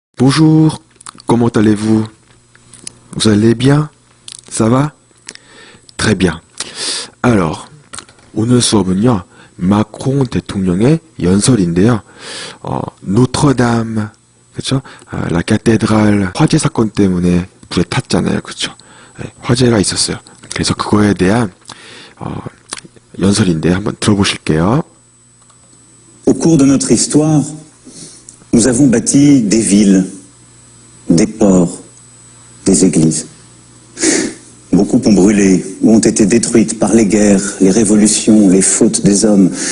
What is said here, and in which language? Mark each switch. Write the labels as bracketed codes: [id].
[fr] Bonjour, comment allez-vous? Vous allez bien? Ça va? Très bien. Alors, [ko] 오늘 수업은요, 마크롱 대통령의 연설인데요. 노트르담, 그쵸? 라 카테드랄 화재 사건 때문에 불에 탔잖아요. 그쵸? 네, 화재가 있었어요. 그래서 그거에 대한 연설인데 한번 들어보실게요. [fr] Au cours de notre histoire, nous avons bâti des villes, des ports, des églises. Beaucoup ont brûlé ou ont été détruites par les guerres, les révolutions, les fautes des hommes.